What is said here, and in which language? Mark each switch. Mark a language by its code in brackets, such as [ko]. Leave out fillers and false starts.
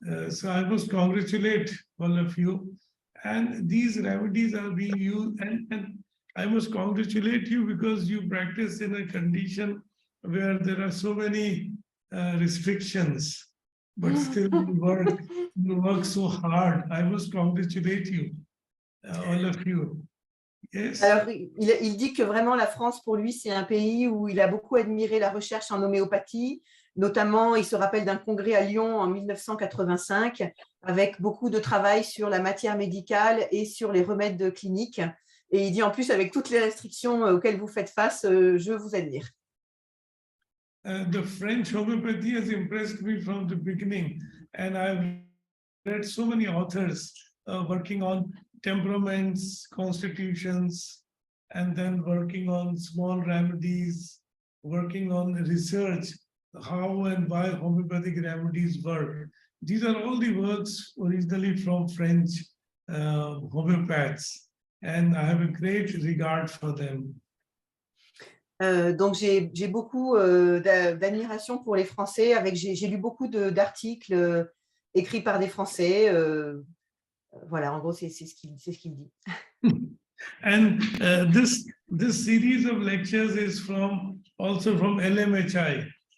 [en] So I must congratulate all of you. And these remedies are being used, and I must congratulate you because you practice in a condition where there are so many restrictions, but still you work so hard. I must congratulate you, all of you. Yes. [fr] Alors, il dit que vraiment la France, pour lui, c'est un pays où il a beaucoup admiré la recherche en homéopathie. Notamment, il se rappelle d'un congrès à Lyon en 1985 avec beaucoup de travail sur la matière médicale et sur les remèdes cliniques. Et il dit en plus, avec toutes les restrictions auxquelles vous faites face, je vous admire. [en] The French homeopathy has impressed me from the beginning, and I've read so many authors working on temperaments, constitutions, and then working on small remedies, working on research, how and why homeopathic remedies work. These are all the works originally from French homeopaths, and I have a great regard for them. [fr] Donc, j'ai beaucoup d'admiration pour les Français. J'ai lu beaucoup d'articles écrits par des Français. Voilà, en gros, c'est ce qu'il dit. [en] And this series of lectures is also from LMHI.